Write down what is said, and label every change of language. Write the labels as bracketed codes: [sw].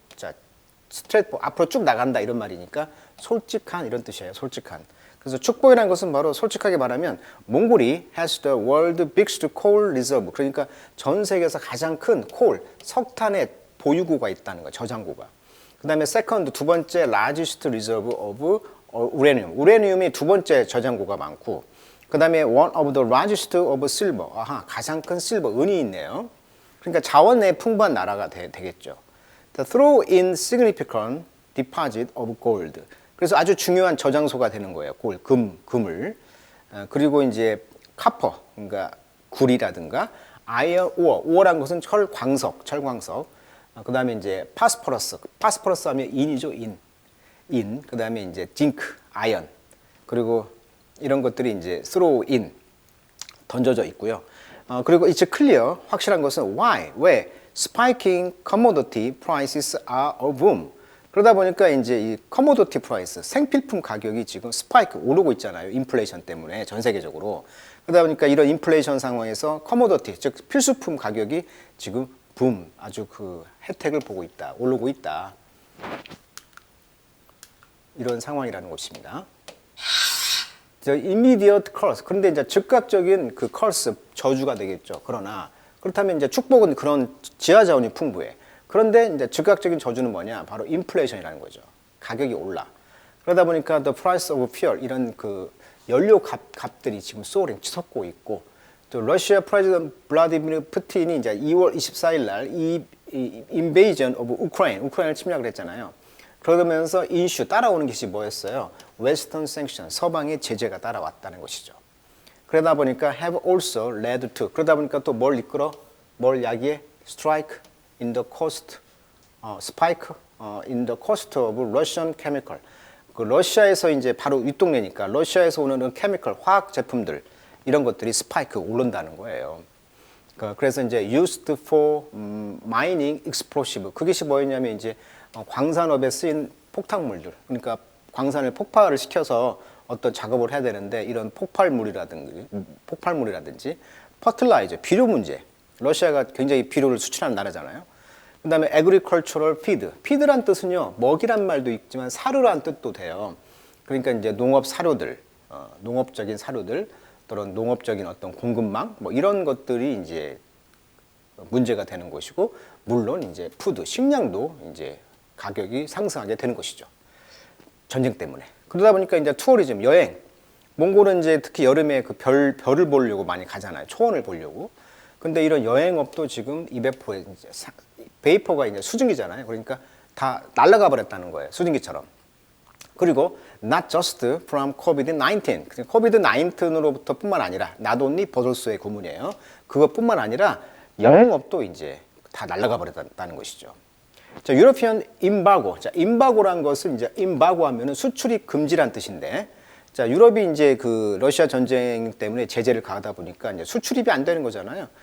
[ko] 자, straightforward, 앞으로 쭉 나간다 이런 말이니까 솔직한 이런 뜻이에요. 솔직한. 그래서 축복이라는 것은 바로 솔직하게 말하면 몽골이 [en] has the world biggest coal reserve. [ko] 그러니까 전 세계에서 가장 큰 콜, 석탄의 보유고가 있다는 거예요. 저장고가. 그 다음에 [en] second, [ko] 두 번째 [en] largest reserve of uranium. [ko] 우레늄이 두 번째 저장고가 많고, 그 다음에 [en] one of the largest of silver. [ko] 아하, 가장 큰 실버, 은이 있네요. 그러니까 자원의 풍부한 나라가 되겠죠. [en] throw in significant deposit of gold. [ko] 그래서 아주 중요한 저장소가 되는 거예요. 금을. 그리고 이제 copper, 그러니까 굴이라든가 iron ore. ore란 것은 철광석. 그 다음에 이제 파스퍼러스 하면 인이죠, 인. 그 다음에 이제 징크, 아연. 그리고 이런 것들이 이제 throw in, 던져져 있고요. 그리고 [en] it's clear, [ko] 확실한 것은 [en] why, [ko] 왜 [en] spiking commodity prices are a boom. [ko] 그러다 보니까 이제 이 commodity price, 생필품 가격이 지금 스파이크 오르고 있잖아요. 인플레이션 때문에 전 세계적으로. 그러다 보니까 이런 인플레이션 상황에서 commodity, 즉 필수품 가격이 지금 붐, 아주 그 혜택을 보고 있다, 오르고 있다. 이런 상황이라는 것입니다. [en] immediate curse. [ko] 그런데 이제 즉각적인 그 curse, 저주가 되겠죠. 그러나 그렇다면 이제 축복은 그런 지하 자원이 풍부해. 그런데 이제 즉각적인 저주는 뭐냐? 바로 인플레이션이라는 거죠. 가격이 올라. 그러다 보니까 [en] the price of fuel [ko] 이런 그 연료 값들이 지금 soaring 치솟고 있고, 또 러시아 프레지던트 블라디미르 푸틴이 이제 2월 24일 날 이 [en] invasion of [ko] 우크라이나를 침략을 했잖아요. 그러면서 인슈 따라오는 것이 뭐였어요? 웨스턴 생션, 서방의 제재가 따라왔다는 것이죠. 그러다 보니까 [en] have also led to, [ko] 그러다 보니까 또 뭘 야기해? [en] strike in the cost, spike in the cost of Russian chemical. [ko] 그 러시아에서 이제 바로 윗동네니까 러시아에서 오는 케미컬, 화학 제품들 이런 것들이 스파이크 오른다는 거예요. 그래서 이제 [en] used for mining explosive. [ko] 그것이 뭐였냐면 이제 광산업에 쓰인 폭탄물들. 그러니까 광산을 폭발을 시켜서 어떤 작업을 해야 되는데 이런 폭발물이라든지 퍼틀라이저, 비료 문제. 러시아가 굉장히 비료를 수출하는 나라잖아요. 그다음에 [en] agricultural feed. [ko] feed란 뜻은요, 먹이란 말도 있지만 사료란 뜻도 돼요. 그러니까 이제 농업 사료들, 농업적인 사료들, 또는 농업적인 어떤 공급망, 뭐 이런 것들이 이제 문제가 되는 것이고, 물론 이제 푸드, 식량도 이제 가격이 상승하게 되는 것이죠. 전쟁 때문에. 그러다 보니까 이제 투어리즘, 여행, 몽골은 이제 특히 여름에 그 별을 보려고 많이 가잖아요. 초원을 보려고. 근데 이런 여행업도 지금 이베포에 이제 베이퍼가 이제 수증기잖아요. 그러니까 다 날아가 버렸다는 거예요. 수증기처럼. [en] 그리고 not just from COVID-19. [ko] COVID-19으로부터 뿐만 아니라 [en] not only [ko] 버설수의 구문이에요. 그것뿐만 아니라 여행업도 이제 다 날아가 버렸다는 것이죠. 자, 유러피언 임바고. 자, 임바고란 것은 이제 임바고 하면은 수출입 금지란 뜻인데, 자, 유럽이 이제 그 러시아 전쟁 때문에 제재를 가하다 보니까 이제 수출입이 안 되는 거잖아요.